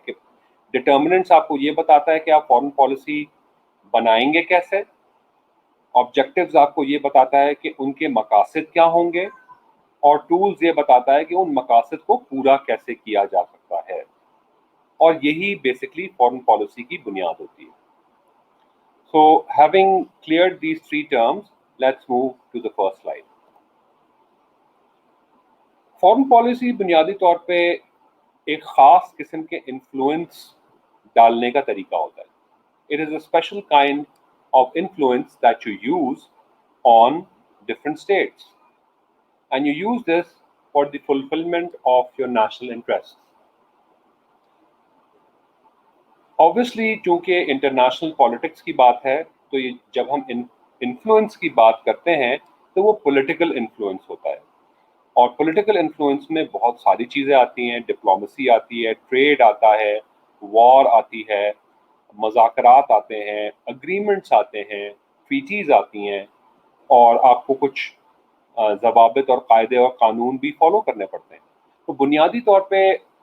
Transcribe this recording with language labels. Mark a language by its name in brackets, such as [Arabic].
[Hindi] कि डिटर्मिनेंट्स आपको ये बताता है कि आप फॉरेन पॉलिसी बनाएंगे कैसे, ऑब्जेक्टिव्स आपको ये बताता है कि उनके मकासद क्या होंगे, और टूल्स ये बताता है कि उन मकासद को पूरा कैसे किया जा सकता है. और यही बेसिकली फॉरेन पॉलिसी की बुनियाद होती है. [English] So having cleared these three terms, let's move to the first slide. [Hindi] Foreign policy बुनियादी तौर पे एक ख़ास किस्म के इन्फ्लुएंस डालने का तरीका होता है. [English] It is a special kind of influence that you use on different states, and you use this for the fulfillment of your national interests. [Hindi] Obviously, चूँकि इंटरनेशनल पॉलिटिक्स की बात है, तो ये जब हम इन्फ्लुएंस की बात करते हैं तो वो पॉलिटिकल इन्फ्लुएंस होता है. और पॉलिटिकल इन्फ्लुएंस में बहुत सारी चीज़ें आती हैं. डिप्लोमेसी आती है, ट्रेड आता है, वॉर आती है, मज़ाकरात आते हैं, अग्रीमेंट्स आते हैं, ट्रीटीज़ आती हैं, और आपको कुछ ज़वाबित और कायदे और कानून भी फॉलो करने पड़ते हैं. तो बुनियादी तौर पे